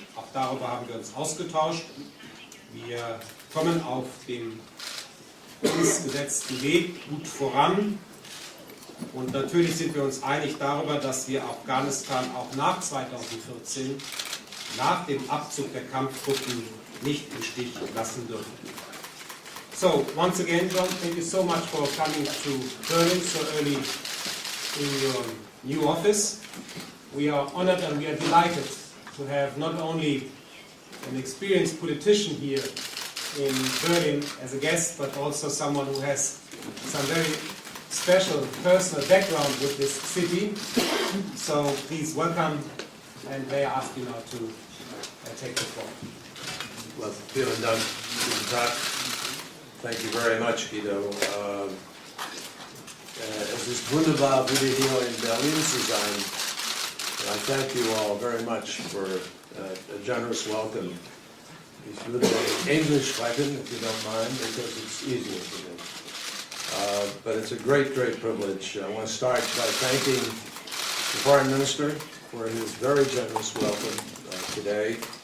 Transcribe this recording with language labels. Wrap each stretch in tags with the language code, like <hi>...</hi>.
<de>Auch darüber haben wir uns ausgetauscht. Wir kommen auf dem uns gesetzten Weg gut voran. Und natürlich sind wir uns einig darüber, dass wir Afghanistan auch nach 2014, nach dem Abzug der Kampftruppen, nicht im Stich lassen dürfen.</de> <en>So, once again, John, thank you so much for coming to Berlin so early in your new office. We are honored and we are delighted to have not only an experienced politician here in Berlin as a guest, but also someone who has some very special personal background with this city. So please welcome, and may I ask you now to take the floor. Well,</en> <de>vielen Dank, guten Tag.</de> <en>Thank you very much, Guido.</en> <de>Es ist wunderbar, wieder hier in Berlin zu sein.</de> <en>I thank you all very much for a generous welcome.</en> <de>Ich würde English sprechen,</de> <en>if you don't mind, because it's easier for me. But it's a great, great privilege. I want to start by thanking the Foreign Minister for his very generous welcome today.</en>